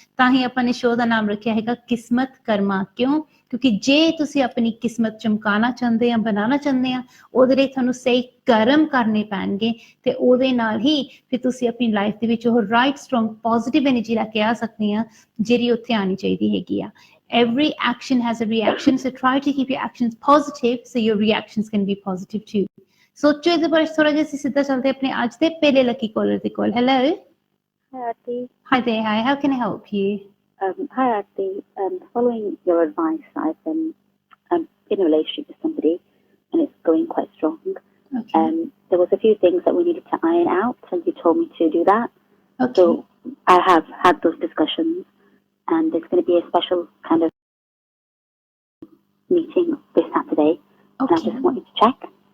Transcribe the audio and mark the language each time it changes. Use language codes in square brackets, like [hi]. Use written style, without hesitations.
[pa] ਤਾਂ ਹੀ ਆਪਾਂ ਨੇ ਸ਼ੋਅ ਦਾ ਨਾਮ ਰੱਖਿਆ ਹੈਗਾ ਕਿਸਮਤ ਕਰਮਾ। ਕਿਉਂ? ਕਿਉਂਕਿ ਜੇ ਤੁਸੀਂ ਆਪਣੀ ਕਿਸਮਤ ਚਮਕਾਉਣਾ ਚਾਹੁੰਦੇ ਆ, ਬਣਾਉਣਾ ਚਾਹੁੰਦੇ ਆ, ਉਹਦੇ ਲਈ ਤੁਹਾਨੂੰ ਸਹੀ ਕਰਮ ਕਰਨੇ ਪੈਣਗੇ, ਤੇ ਉਹਦੇ ਨਾਲ ਹੀ ਫਿਰ ਤੁਸੀਂ ਆਪਣੀ ਲਾਈਫ ਦੇ ਵਿੱਚ ਉਹ ਰਾਈਟ ਸਟਰੋਂਗ ਪੋਜ਼ਿਟਿਵ ਐਨਰਜੀ ਲੈ ਕੇ ਆ ਸਕਦੇ ਆ ਜਿਹੜੀ ਉੱਥੇ ਆਉਣੀ ਚਾਹੀਦੀ ਹੈਗੀ ਆ। [en] Every action has a reaction, so try to keep your actions positive so your reactions can be positive too। [pa] ਸੋਚੋ ਇਹਦੇ ਬਾਰੇ ਥੋੜਾ ਜਿਹਾ। ਅਸੀਂ ਸਿੱਧਾ ਚੱਲਦੇ ਆਪਣੇ ਅੱਜ ਦੇ ਪਹਿਲੇ ਲੱਕੀ ਕਾਲਰ ਦੇ ਕੋਲ। Hello. [en] Hi, Arti. Hi there. Hi. How can I help you? Hi, Arti. Following your advice, I've been in a relationship with somebody, and it's going quite strong. Okay. There was a few things that we needed to iron out, and you told me to do that. Okay. So I have had those discussions, and there's going to be a special kind of meeting this Saturday, and I just wanted to check.